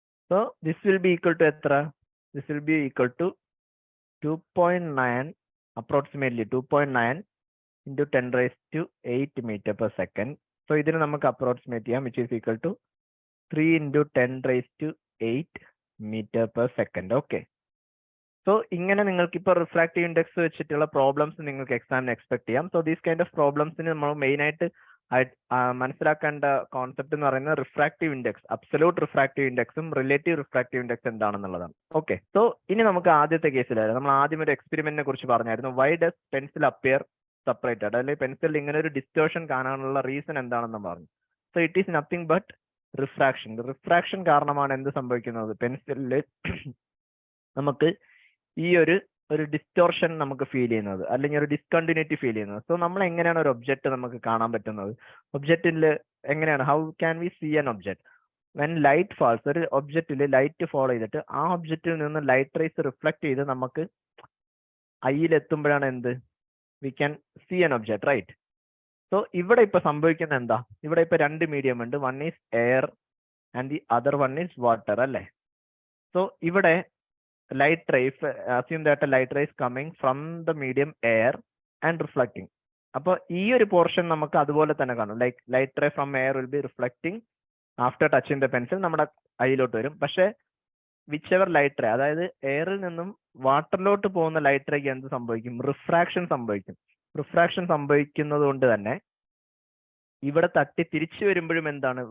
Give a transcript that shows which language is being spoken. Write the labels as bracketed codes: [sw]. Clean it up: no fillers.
[en] So this will be equal to എത്ര? This will be equal to 2.9, approximately 2.9 into 10⁸ meter per second. So [ml] ഇതിന് നമുക്ക് approximate ചെയ്യാം, [en] which is equal to 3 into 10⁸ meter per second. Okay. [ml] So ഇങ്ങനെ നിങ്ങൾക്ക് ഇപ്പോൾ refractive index വെച്ചിട്ടുള്ള problems നിങ്ങൾക്ക് എക്സാമിന് എക്സ്പെക്ട് ചെയ്യാം. സോ ദീസ് കൈൻഡ് ഓഫ് പ്രോബ്ലംസിന് നമ്മൾ മെയിൻ ആയിട്ട് മനസ്സിലാക്കേണ്ട കോൺസെപ്റ്റ് എന്ന് പറയുന്നത് refractive index, absolute refractive ഇൻഡെക്സും relative refractive index എന്താണെന്നുള്ളതാണ്. Okay. So ഇനി നമുക്ക് ആദ്യത്തെ കേസിലായിരുന്നു, നമ്മൾ ആദ്യം ഒരു എക്സ്പെരിമെന്റിനെ കുറിച്ച് പറഞ്ഞായിരുന്നു. [en] why does pencil appear separated, [ml] അല്ലെങ്കിൽ പെൻസിലിൽ ഇങ്ങനെ ഒരു ഡിസ്റ്റോർഷൻ കാണാനുള്ള റീസൺ എന്താണെന്ന് പറഞ്ഞു. [en] So it is nothing but refraction. [ml] Refraction കാരണമാണ് എന്ത് സംഭവിക്കുന്നത്? പെൻസിലിൽ നമുക്ക് ഈ ഒരു ഡിസ്റ്റോർഷൻ നമുക്ക് ഫീൽ ചെയ്യുന്നത്, അല്ലെങ്കിൽ ഒരു ഡിസ്കണ്ടിന്യൂറ്റി ഫീൽ ചെയ്യുന്നത്. സോ നമ്മൾ എങ്ങനെയാണ് ഒരു ഒബ്ജക്റ്റ് നമുക്ക് കാണാൻ പറ്റുന്നത്? ഒബ്ജക്റ്റിൽ എങ്ങനെയാണ്, [en] How can we see an object when light falls? [ml] ഒരു ഒബ്ജക്റ്റിൽ ലൈറ്റ് ഫോളോ ചെയ്തിട്ട് ആ ഒബ്ജക്റ്റിൽ നിന്ന് ലൈറ്റ് റേസ് റിഫ്ലക്ട് ചെയ്ത് നമുക്ക് ഐയിൽ എത്തുമ്പോഴാണ് എന്ത്? [en] We can see an object, right? [ml] So ഇവിടെ ഇപ്പൊ സംഭവിക്കുന്നത് എന്താ? ഇവിടെ ഇപ്പൊ രണ്ട് മീഡിയം ഉണ്ട്, [en] One is air and the other one is water അല്ലേ? So ഇവിടെ light rays, assume that a light ray is coming from the medium air and reflecting. [ml] അപ്പോൾ ഈ ഒരു പോർഷൻ നമുക്ക് അതുപോലെ തന്നെ കാണും. [en] like light ray from air will be reflecting after touching the pencil [ml] നമ്മുടെ ഐയിലോട്ട് വരും. പക്ഷെ വിച്ച് എവർ ലൈറ്റ് റേ, അതായത് എയറിൽ നിന്നും വാട്ടറിലോട്ട് പോകുന്ന ലൈറ്റ് റേക്ക് എന്ത് സംഭവിക്കും? റിഫ്രാക്ഷൻ സംഭവിക്കും. റിഫ്രാക്ഷൻ സംഭവിക്കുന്നത് കൊണ്ട് തന്നെ ഇവിടെ തട്ടി തിരിച്ചു വരുമ്പോഴും എന്താണ്?